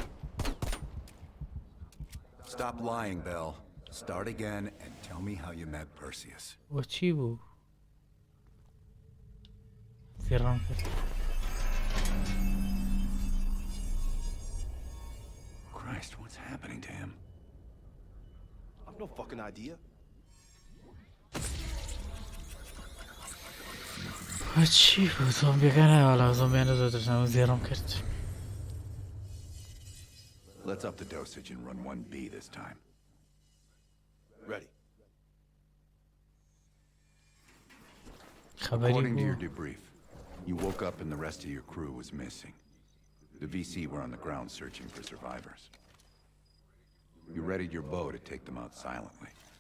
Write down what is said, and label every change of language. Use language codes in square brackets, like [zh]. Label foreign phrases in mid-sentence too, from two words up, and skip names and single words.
[en] Stop lying, Belle. Start again and tell me how you met Perseus. [ckb] وە چی بوو زێڕام کرد [en] Christ, what's happening to him? I've no fucking idea. [ckb] وە چی بوو زۆمبیەکە نایوەڵا زۆمبیانە زۆر ترسناک زێڕام کرد [en] Let's up the dosage and run 1B this time. Ready. [ckb] خەبەری [en] According to your [ckb] بوو [en] debrief, you woke up and the rest of your crew was missing. The VC were on the ground searching for survivors. You readied your bow to take them out silently.